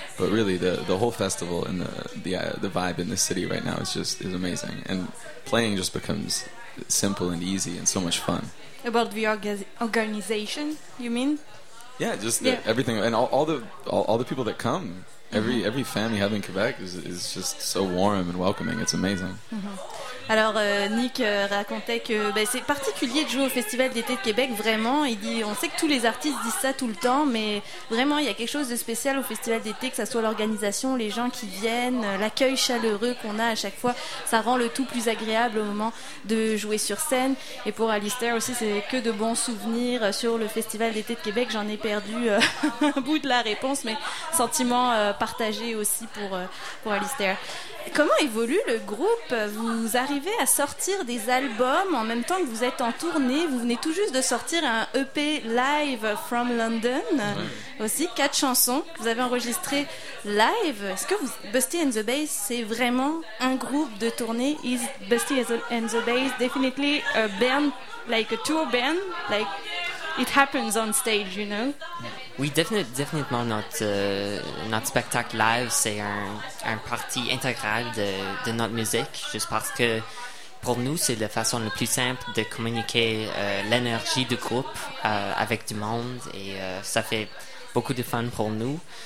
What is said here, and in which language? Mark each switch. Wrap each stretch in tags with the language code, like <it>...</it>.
<en>But really, the whole festival and the vibe in this city right now is amazing. And playing just becomes simple and easy and so much fun. About the organization, you mean? Yeah, just everything. And all the people that come, every family you have in Quebec is just so warm and welcoming. It's amazing. Mm-hmm.</en> <fr>Alors, Nick racontait que c'est particulier de jouer au Festival d'été de Québec, vraiment. Il dit, on sait que tous les artistes disent ça tout le temps, mais vraiment, il y a quelque chose de spécial au Festival d'été, que ça soit l'organisation, les gens qui viennent, l'accueil chaleureux qu'on a à chaque fois. Ça rend le tout plus agréable au moment de jouer sur scène. Et pour Alistair aussi, c'est que de bons souvenirs sur le Festival d'été de Québec. J'en ai perdu un bout de la réponse, mais sentiment partagé aussi pour Alistair. Comment évolue le groupe? Vous arrivez à sortir des albums en même temps que vous êtes en tournée. Vous venez tout juste de sortir un EP live from London. Ouais. Aussi, 4 chansons que vous avez enregistrées live. Est-ce que Busty and the Bass, c'est vraiment un groupe de tournée?</fr> <en>Is Busty and the Bass definitely a band, like a tour band? Like, it happens on stage, you know? Yeah.</en> <fr>Oui, définitivement, notre spectacle live, c'est un parti intégral de notre musique, juste parce que pour nous, c'est la façon la plus simple de communiquer l'énergie du groupe avec du monde, et ça fait beaucoup de fun pour nous.</fr>